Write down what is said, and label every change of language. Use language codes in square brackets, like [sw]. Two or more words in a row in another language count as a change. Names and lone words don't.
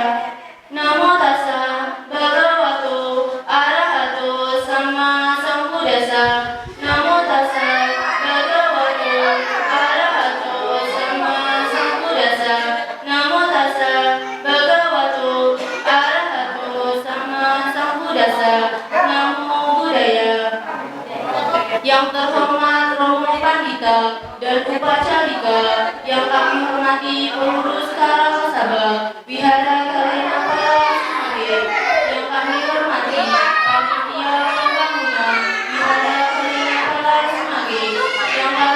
[pi] Namo tassa bhagavato arahato sama sambuddhassa. Namo tassa bhagavato arahato sama sambuddhassa. Namo tassa bhagavato arahato sama sambuddhassa. Namo Buddhaya. [id] Yang terhormat Romo Pandita dan Upacarika, yang kami hormati pengurus Karangosaba Wihara Kalinapala Semagen, yang kami hormati panitia pembangunan Wihara Kalinapala Semagen, yang kami